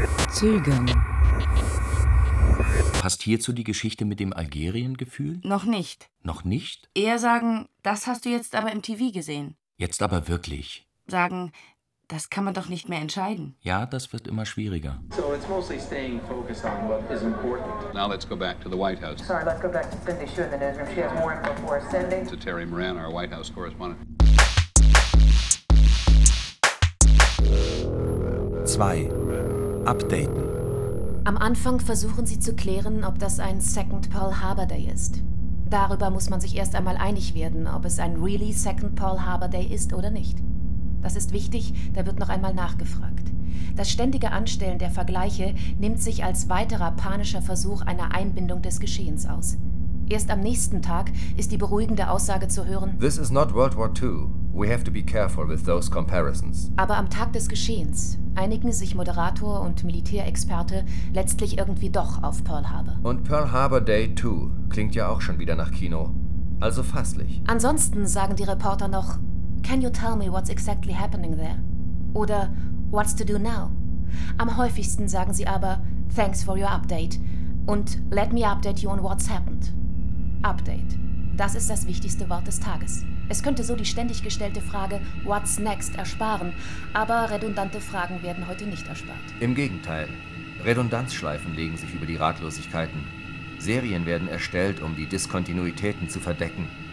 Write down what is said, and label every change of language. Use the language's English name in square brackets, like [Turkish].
[German] Zögern. Passt hierzu die Geschichte mit dem Algerien-Gefühl? Noch nicht. Noch nicht? Eher sagen, das hast du jetzt aber im TV gesehen. Jetzt aber wirklich. Sagen, das kann man doch nicht mehr entscheiden. Ja, das wird immer schwieriger. [English] So it's mostly staying focused on what is important. Now let's go back to the White House. Sorry, let's go back to Cindy Hsu in the newsroom. She has more info for us. Cindy? To Terry Moran, our White House correspondent. [German] 2. Updaten. Am Anfang versuchen sie zu klären, ob das ein Second Pearl Harbor Day ist. Darüber muss man sich erst einmal einig werden, ob es ein [English] really [German] Second Pearl Harbor Day ist oder nicht. Das ist wichtig, da wird noch einmal nachgefragt. Das ständige Anstellen der Vergleiche nimmt sich als weiterer panischer Versuch einer Einbindung des Geschehens aus. Erst am nächsten Tag ist die beruhigende Aussage zu hören: [English] This is not World War II. We have to be careful with those comparisons. [German] Aber am Tag des Geschehens einigen sich Moderator und Militärexperte letztlich irgendwie doch auf Pearl Harbor. Und Pearl Harbor Day 2 klingt ja auch schon wieder nach Kino. Also fasslich. Ansonsten sagen die Reporter noch, [English] can you tell me what's exactly happening there? [German] Oder [English] what's to do now? [German] Am häufigsten sagen sie aber, [English] thanks for your update. [German] Und [English] let me update you on what's happened. [German] Update. Das ist das wichtigste Wort des Tages. Es könnte so die ständig gestellte Frage, [English] what's next, [German] ersparen. Aber redundante Fragen werden heute nicht erspart. Im Gegenteil. Redundanzschleifen legen sich über die Ratlosigkeiten. Serien werden erstellt, um die Diskontinuitäten zu verdecken.